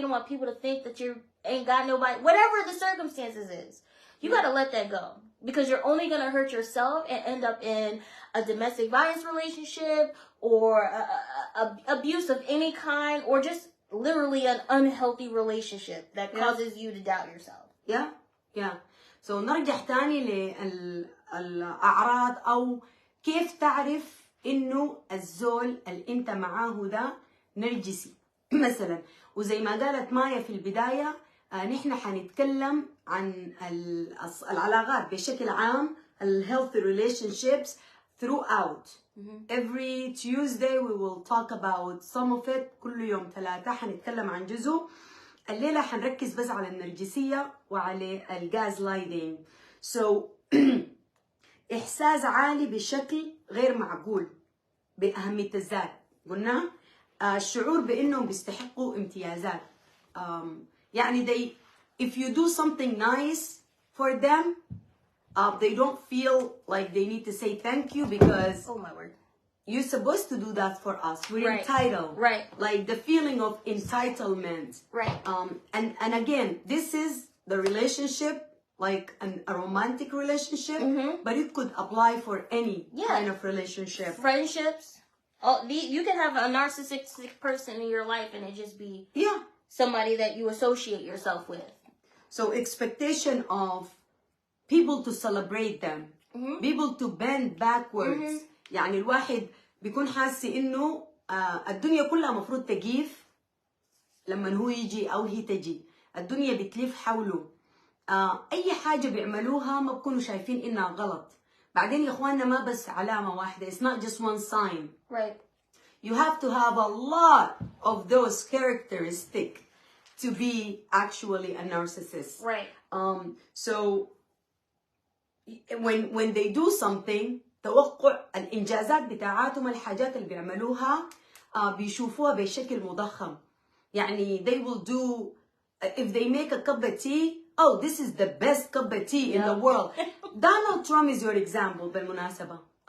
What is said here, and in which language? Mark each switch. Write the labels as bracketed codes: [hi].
[en] You don't want people to think that you ain't got nobody. Whatever the circumstances is, you got to let that go. Because you're only going to hurt yourself and end up in a domestic violence relationship or abuse of any kind, or just literally an unhealthy relationship that causes you to doubt yourself. Yeah. [ar] So نرجع تاني للأعراض أو كيف تعرف إنه الزول اللي أنت معاه ده نرجسي مثلا. وزي ما قالت مايا في البداية، نحن حنتكلم عن العلاقات بشكل عام، [en] healthy relationships throughout. Every Tuesday we will talk about some of it. [ar] كل يوم 3 حنتكلم عن جزء. الليلة حنركز بس على النرجسية وعلى الجاز لايدنج. So إحساس عالي بشكل غير معقول بأهمية الذات. قلنا الشعور بأنهم بيستحقوا امتيازات. يعني [en] if you do something nice for them, they don't feel like they need to say thank you because, oh my word, you're supposed to do that for us. We're entitled. Right. Like the feeling of entitlement. Right. And again, this is the relationship, like a romantic relationship, but it could apply for any kind of relationship. Friendships. Oh, you can have a narcissistic person in your life and it just be somebody that you associate yourself with. So expectation of people to celebrate them, people to bend backwards. [ar] يعني الواحد بيكون حاسس إنه الدنيا كلها مفروض تجيف لما هو يجي أو هي تجي. الدنيا بتلف حوله. أي حاجة بيعملوها ما بكونوا شايفين إنها غلط. بعدين يا إخواننا ما بس علامة واحدة. [en] It's not just one sign. Right. You have to have a lot of those characteristics to be actually a narcissist. Right. So when they do something, [ar] توقع الإنجازات بتاعاتهم الحاجات اللي بيعملوها بيشوفوها بشكل مضخم. يعني [en] they will do, if they make a cup of tea, oh, this is the best cup of tea in the world. Donald Trump is your example [ar] بالمناسبة.